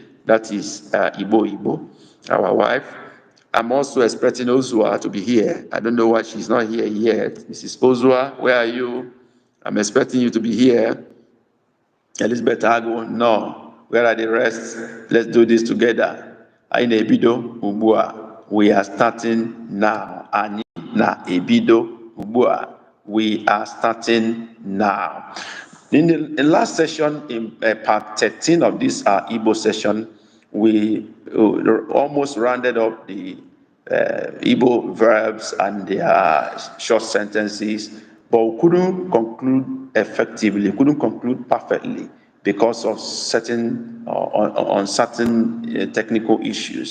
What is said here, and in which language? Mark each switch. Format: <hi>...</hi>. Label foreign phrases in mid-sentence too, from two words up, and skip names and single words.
<en>That is Ibo, our wife. I'm also expecting Ozua to be here. I don't know why she's not here yet. Mrs. Ozua, where are you? I'm expecting you to be here. Elizabeth Ago, no. Where are the rest? Let's do this together.</en> <ig>Anyị na-ebido ugbu a.</ig> <en>We are starting now.</en> <ig>Anyị na-ebido ugbu a.</ig> <en>We are starting now. In the last session, in part 13 of this Igbo session, we almost rounded up the Igbo verbs and their short sentences, but we couldn't conclude effectively, couldn't conclude perfectly because of certain uncertain technical issues.</en>